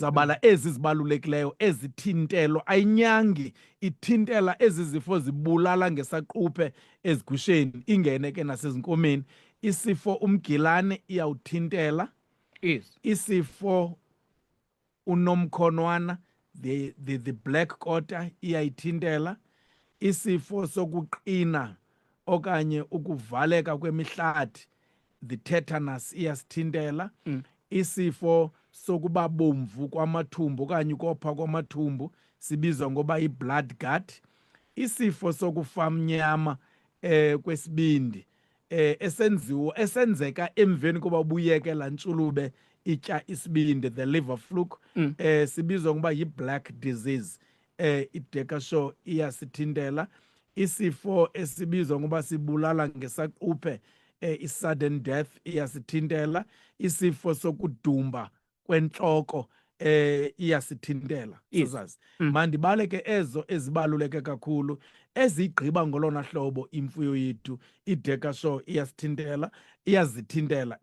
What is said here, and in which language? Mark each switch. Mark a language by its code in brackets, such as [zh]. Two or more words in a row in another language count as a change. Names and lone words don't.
[xh] Zabala ezi zibalulekileyo ezithintelo ayinyangi ithintela ezi zifo zibulala ngesaquphe ezigusheni ingene ke nasezinkomeni. Isifo umgilane iyawuthintela. Yes. Isifo unomkhonwana [en] the black quarter [xh] iyayithintela. Isifo sokuqina okanye ukuvaleka kwemihlathi [en] the tetanus [xh] iyasithintela. Isifo sokuba bomvu kwamathumbu okanye ukopha kwamathumbu sibizwa ngoba i- [en] blood gut. [xh] Isifo sokufa mnyama kwesibindi esenzeka emveni koba ubuyeke laa ntshulube itya isibindi, [en] the liver fluke, [xh] sibizwa ngoba yi- [en] black disease. [xh] I-Deca Show iyasithintela. Isifo esibizwa ngoba sibulala ngesaquphe i- [en] sudden death [xh] iyasithintela. Isifo sokudumba kwentloko iyasithintela. Sazazi mandibale ke ezo ezibaluleke kakhulu ezigqiba ngolona hlobo imfuyo yethu i-Deca Show iyazithintela.